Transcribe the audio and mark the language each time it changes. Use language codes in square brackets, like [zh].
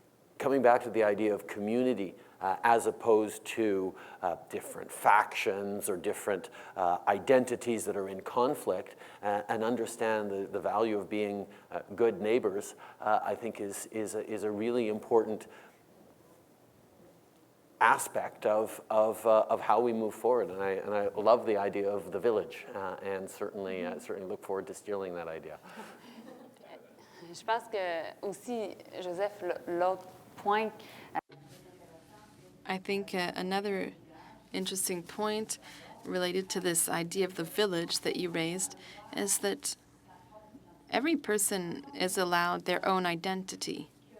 [en] And coming back to the idea of community as opposed to different factions or different identities that are in conflict, and understand the value of being good neighbors, I think is a really important aspect of how we move forward. And I love the idea of the village, and certainly look forward to stealing that idea. [fr] Je pense que aussi, Joseph, l'autre point. [en] I think another interesting point related to this idea of the village that you raised is that every person is allowed their own identity.